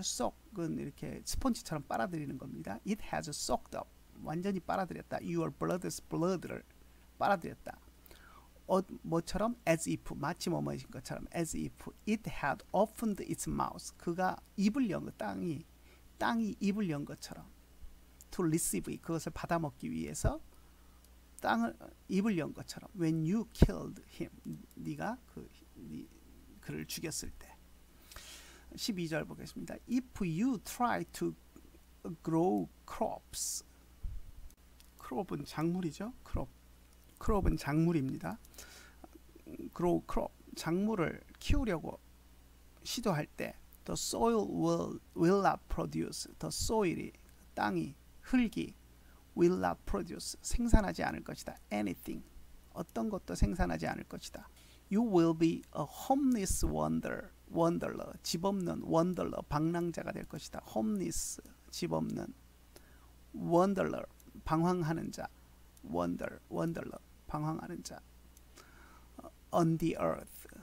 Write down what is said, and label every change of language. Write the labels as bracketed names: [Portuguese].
[Korean] soak은 이렇게 스펀지처럼 빨아들이는 겁니다. [English] It has soaked up. [Korean] 완전히 빨아들였다. [English] Your brother's blood를 [Korean] 빨아들였다. 뭐처럼? [English] As if. [Korean] 마치 뭐뭐인 것처럼. [English] As if it had opened its mouth. [Korean] 그가 입을 연 것, 땅이 입을 연 것처럼. [English] To receive it. [Korean] 그것을 받아먹기 위해서 입을 연 것처럼. [English] When you killed him. [Korean] 네가 그를 죽였을 때. 12절 보겠습니다. [English] If you try to grow crops. [Korean] crop은 작물이죠. crop은 작물입니다. [English] grow crop. [Korean] 작물을 키우려고 시도할 때 [English] the soil will not produce. the soil이 [Korean] 흙이 [English] will not produce. [Korean] 생산하지 않을 것이다. [English] anything. [Korean] 어떤 것도 생산하지 않을 것이다. [English] You will be a homeless wanderer. [Korean] 집 없는 wanderer. 방랑자가 될 것이다. homeless. 집 없는 wanderer. 방황하는 자. wanderer. 방황하는 자. [English] on the earth.